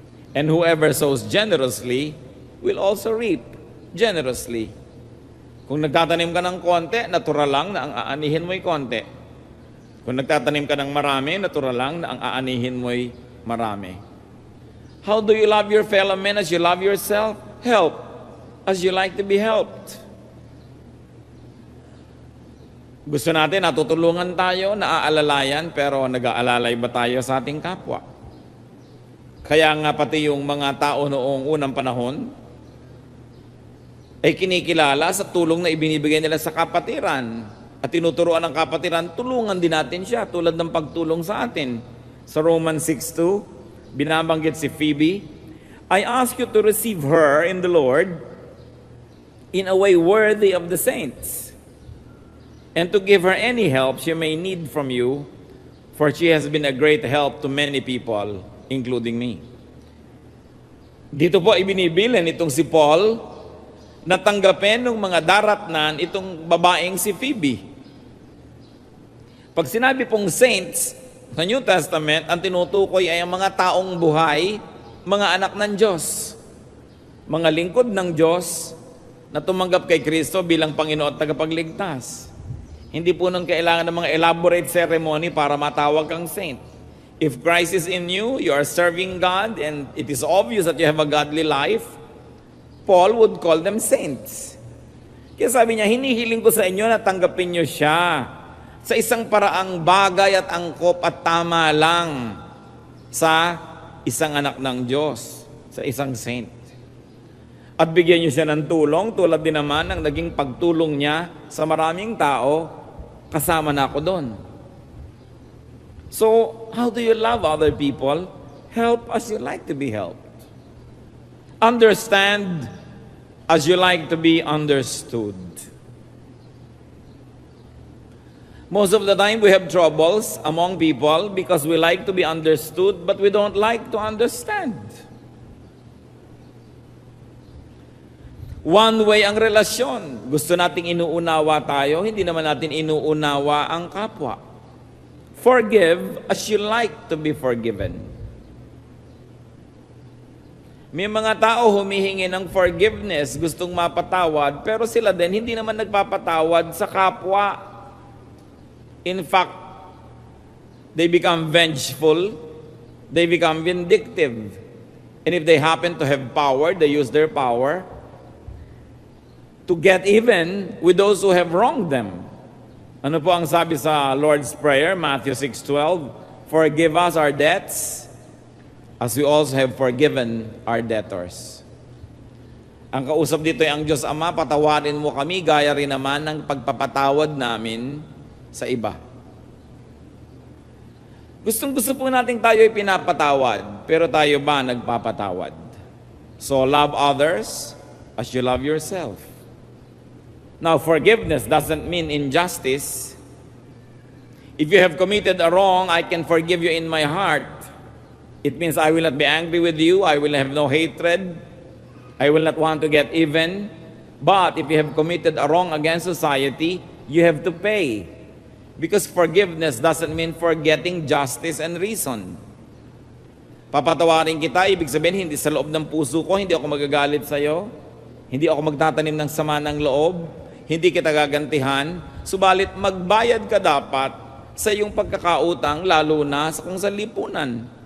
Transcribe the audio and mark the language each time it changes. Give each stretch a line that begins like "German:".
English: And whoever sows generously will also reap generously.
Filipino: Kung nagtatanim ka ng konti, natural lang na ang aanihin mo'y konti. Kung nagtatanim ka ng marami, natural lang na ang aanihin mo'y marami.
English: How do you love your fellow men as you love yourself? Help as you like to be helped.
Filipino: Gusto natin, natutulungan tayo, naaalalayan, pero nag-aalalay ba tayo sa ating kapwa? Kaya nga pati yung mga tao noong unang panahon, ay kinikilala sa tulong na ibinibigay nila sa kapatiran. At tinuturuan ng kapatiran, tulungan din natin siya, tulad ng pagtulong sa atin. Sa Romans 6:2, binabanggit si Phoebe,
English: I ask you to receive her in the Lord in a way worthy of the saints, and to give her any help she may need from you, for she has been a great help to many people, including me.
Filipino: Dito po ibinibilin itong si Paul, natanggapin ng mga daratnan itong babaeng si Phoebe. Pag sinabi pong saints sa New Testament, ang tinutukoy ay ang mga taong buhay, mga anak ng Diyos, mga lingkod ng Diyos na tumanggap kay Kristo bilang Panginoon at tagapagligtas. Hindi po nang kailangan ng mga
English: elaborate ceremony
Filipino: para matawag kang saint.
English: If Christ is in you, you are serving God, and it is obvious that you have a godly life, Paul would call them saints.
Filipino: Kaya sabi niya, hinihiling ko sa inyo na tanggapin niyo siya sa isang paraang bagay at angkop at tama lang sa isang anak ng Diyos, sa isang saint. At bigyan niyo siya ng tulong, tulad din naman ng naging pagtulong niya sa maraming tao, kasama na ako doon.
English: So, how do you love other people? Help as you like to be helped. Understand as you like to be understood. Most of the time we have troubles among people because we like to be understood, but we don't like to understand. One way
Filipino: ang relasyon. Gusto nating inuunawa tayo, hindi naman natin inuunawa ang kapwa.
English: Forgive as you like to be forgiven.
Filipino: May mga tao humihingi ng forgiveness, gustong mapatawad, pero sila din hindi naman nagpapatawad sa kapwa.
English: In fact, they become vengeful, they become vindictive. And if they happen to have power, they use their power to get even with those who have wronged them.
Filipino: Ano po ang sabi sa Lord's Prayer, Matthew 6:12?
English: Forgive us our debts, as we also have forgiven our debtors.
Filipino: Ang kausap dito ay ang Diyos Ama, patawarin mo kami, gaya rin naman ng pagpapatawad namin sa iba. Gustong-gusto po natin tayo ay pinapatawad, pero tayo ba nagpapatawad?
English: So love others as you love yourself. Now, forgiveness doesn't mean injustice. If you have committed a wrong, I can forgive you in my heart. It means I will not be angry with you, I will have no hatred, I will not want to get even. But if you have committed a wrong against society, you have to pay. Because forgiveness doesn't mean forgetting justice and reason.
Filipino: Papatawarin kita, ibig sabihin, hindi sa loob ng puso ko, hindi ako magagalit sa'yo, hindi ako magtatanim ng sama ng loob, hindi kita gagantihan, subalit magbayad ka dapat sa iyong pagkakautang, lalo na sa kung sa lipunan.